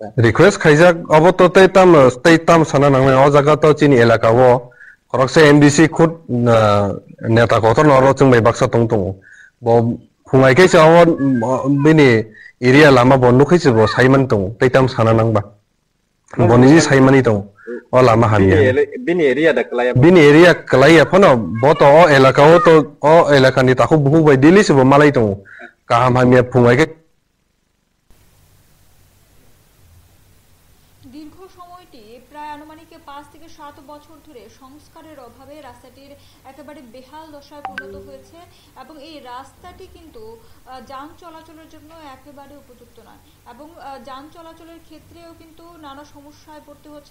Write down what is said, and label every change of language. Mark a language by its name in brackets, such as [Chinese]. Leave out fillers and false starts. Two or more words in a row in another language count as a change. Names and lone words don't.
[Kok Borok] Request khaijak abo to tei tam sana nangnai o jaga to chini elaka wo korokse MDC khud neta kotor noro chungbai baksa tongtong bo phungai ke cha o bini area lama bondu khaisi bo saiman tong tei tam sana nangba boniji saimani tong o lama hamia bini area da kalaya phono boto o elaka o elaka ni takhu buhu bai dili se bo malai tong kaham hamia phungai ke [Bangla] দীর্ঘ সময়টি প্রায় আনুমানিক 5 থেকে 7 বছর ধরে সংস্কারের অভাবে রাস্তাটির একেবারে বেহাল দশায় পরিণত হয়েছে এবং এই রাস্তাটি কিন্তু যান চলাচলের জন্য একেবারে উপযুক্ত নয় এবং যান চলাচলের ক্ষেত্রেও কিন্তু নানা সমস্যায় পড়তে হচ্ছে।